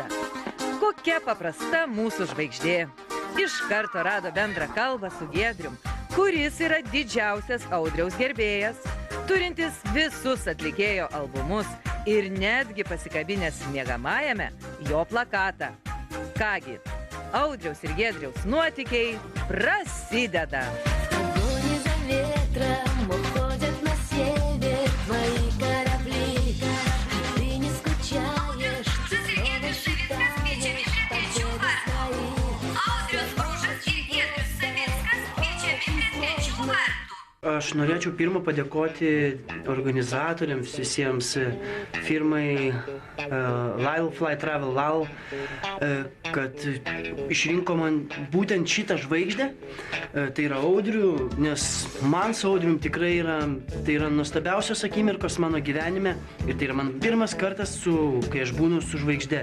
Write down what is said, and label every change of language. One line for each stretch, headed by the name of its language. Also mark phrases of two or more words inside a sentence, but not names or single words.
Lithuanian: Kokia paprasta mūsų žvaigždė. Iš karto rado bendrą kalbą su Giedrium, kuris yra didžiausias Audriaus gerbėjas, turintis visus atlikėjo albumus ir netgi pasikabinęs miegamajame jo plakatą. Kągi, Audriaus ir Giedriaus nuotykiai prasideda.
Russian: Ветром уходят на север твои корабли. Ты не скучаешь, ты снова считаешь победы свои.
Lithuanian: Audrius Bružas ir Giedrius Savickas kviečiami į trečių kartų. Aš norėčiau pirmą padėkoti organizatoriams, visiems firmai Lyle Fly Travel Lal, kad išrinko man būtent šitą žvaigždę, tai yra Audrių, nes man su Audrium tikrai yra nuostabiausios akimirkos mano gyvenime ir tai yra man pirmas kartas, kai aš būnu su žvaigžde.